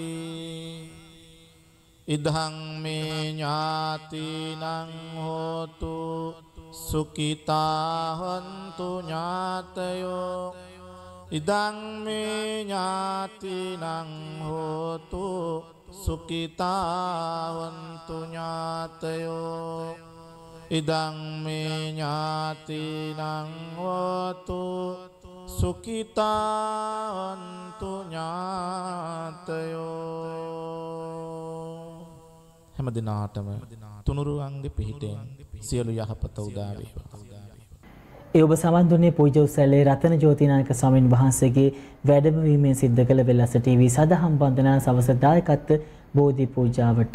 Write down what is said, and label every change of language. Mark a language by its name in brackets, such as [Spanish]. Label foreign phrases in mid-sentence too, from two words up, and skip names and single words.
[Pali] ඉදං මේ ඥාතිනං හෝතු සුඛිතා හොන්තු ඥාතයෝ ඉදං මේ ඥාතිනං හෝතු සුඛිතා හොන්තු ඥාතයෝ ඉදං මේ ඥාතිනං හෝතු සුඛිතා හොන්තු ඥාතයෝ [Sinhala] හැම දිනාටම තුනුරුවන්ගේ පිහිටෙන් සියලු යහපත උදා වේවා. ඒ ඔබ සමන් දුන්නේ පූජ්‍ය උසැලේ රතන ජෝතිනායක ස්වාමීන් වහන්සේගේ වැඩමවීමෙන් සිද්ධ කළ වෙලස ටීවී සදහම් වන්දනා සවස දායකත්ව බෝධි පූජාවට.